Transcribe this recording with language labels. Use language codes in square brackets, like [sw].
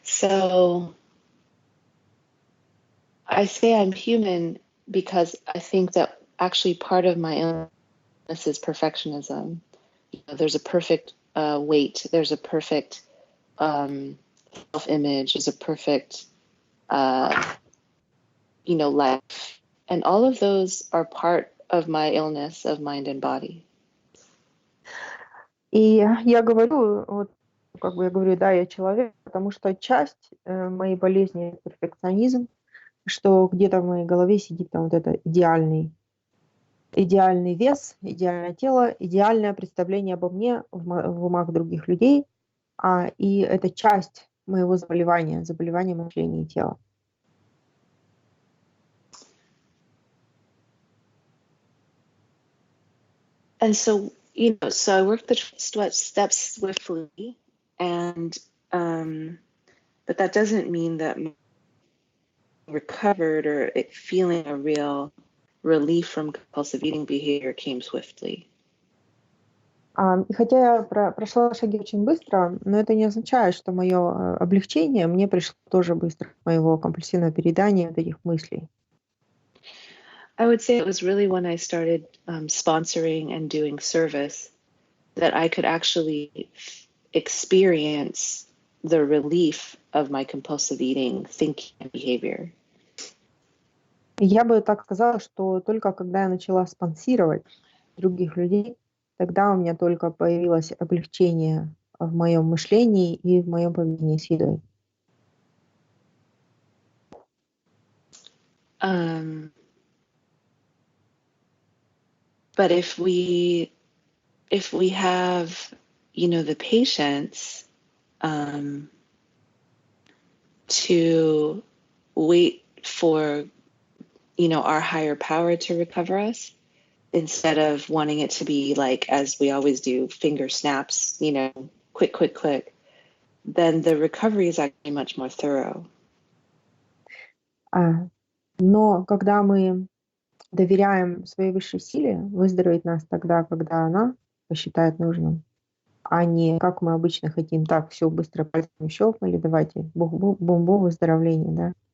[en] So I say I'm human because I think that actually part of my illness is perfectionism. There's a perfect weight. There's a perfect self-image. There's a perfect, life. And all of those are part of my illness of mind and body. [ru] И я говорю, да, я человек, потому что часть моей болезни — перфекционизм, что где-то в моей голове сидит там вот это идеальный вес, идеальное тело, идеальное представление обо мне в умах других людей, и это часть моего заболевания мышления и тела. [en] And so, so I worked the steps swiftly, and but that doesn't mean that recovered or feeling a real relief from compulsive eating behavior came swiftly. [ru] И хотя я прошла шаги очень быстро, но это не означает, что мое облегчение мне пришло тоже быстро, моего компульсивного переедания, вот этих мыслей. [en] I would say it was really when I started sponsoring and doing service that I could actually experience the relief of my compulsive eating thinking and behavior. [ru] Я бы так сказала, что только когда я начала спонсировать других людей, тогда у меня только появилось облегчение в моем мышлении и в моем поведении с едой. [en] But if we have, the patience to wait for, our higher power to recover us, instead of wanting it to be like, as we always do, finger snaps, quick, then the recovery is actually much more thorough. [ru] Но когда мы доверяем своей высшей силе выздороветь нас тогда, когда она посчитает нужным, а не как мы обычно хотим, так, все быстро пальцами щелкнули, давайте, бум-бум, выздоровление, да.